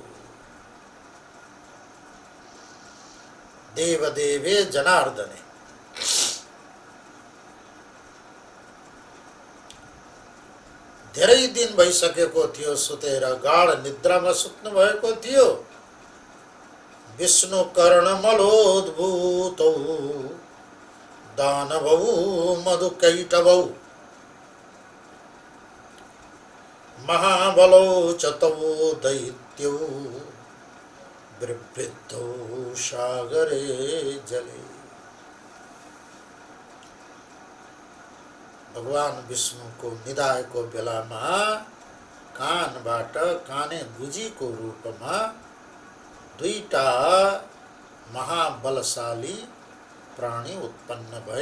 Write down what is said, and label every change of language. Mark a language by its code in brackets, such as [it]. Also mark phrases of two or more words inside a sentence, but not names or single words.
[sa] देवदेवे जनार्दने। [ne] धेरै दिन भइसकेको थियो सुतेर, गाढ निद्रामा सुत्नु भएको थियो। [sa] विष्णु कर्णमलोद्भूतौ दानवौ मधुकैटवौ महाबलौ च तौ दैत्यौ बिभृद्धौ सागरे जले। [ne] भगवान विष्णुको निदाएको बेलामा कानबाट काने गुजीको रूपमा दुईटा महाबलशाली प्राणी उत्पन्न भए।